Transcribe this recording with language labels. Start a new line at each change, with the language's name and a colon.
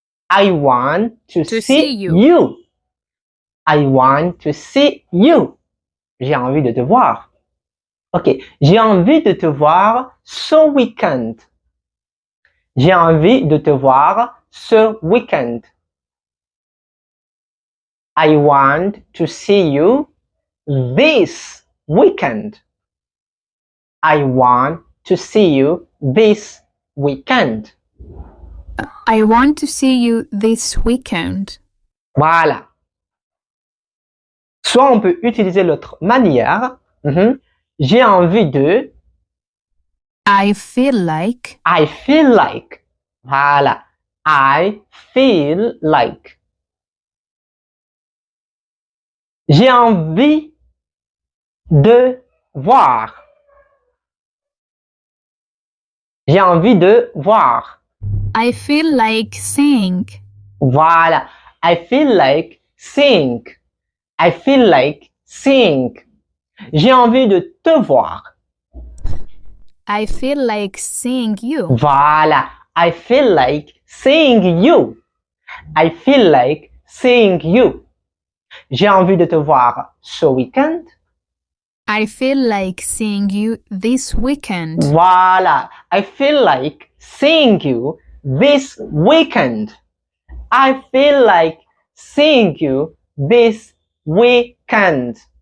English: I want to see you. I want to see you.
French: J'ai envie de te voir. Ok. J'ai envie de te voir ce week-end. J'ai envie de te voir ce week-end.
English: I want to see you this weekend. I want to see you this weekend. I want to see you this weekend.
French: Voilà. Soit on peut utiliser l'autre manière. J'ai envie de.
English: I feel like. I feel like.
French: Voilà.
English: I feel like.
French: J'ai envie de voir. J'ai envie de voir.
English: I feel like seeing.
French: Voilà.
English: I feel like seeing. I feel like seeing.
French: J'ai envie de te voir.
English: I feel like seeing you.
French: Voilà.
English: I feel like seeing you. I feel like seeing you.
French: J'ai envie de te voir ce week-end.
English: I feel like seeing you this weekend.
French: Voilà.
English: I feel like seeing you this weekend. I feel like seeing you this weekend.